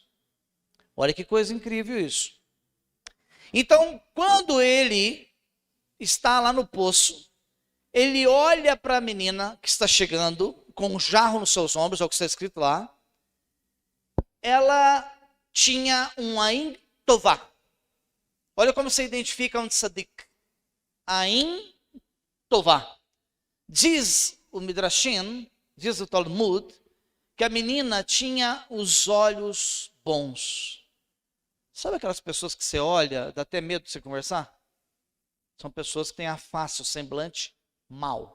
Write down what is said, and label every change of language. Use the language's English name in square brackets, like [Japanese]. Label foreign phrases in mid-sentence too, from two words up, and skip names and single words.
[Portuguese] Olha que coisa incrível isso. Então, quando ele está lá no poço, ele olha para a menina que está chegando, com um jarro nos seus ombros, é o que está escrito lá. Ela tinha um [Hebrew] עין טובה. [Portuguese] Olha como você identifica um tzadik. [Hebrew] עין טובה. [Portuguese] Diz o Midrashim, diz o Talmud, que a menina tinha os olhos bons. Sabe aquelas pessoas que você olha, dá até medo de você conversar? São pessoas que têm a face, o semblante mau.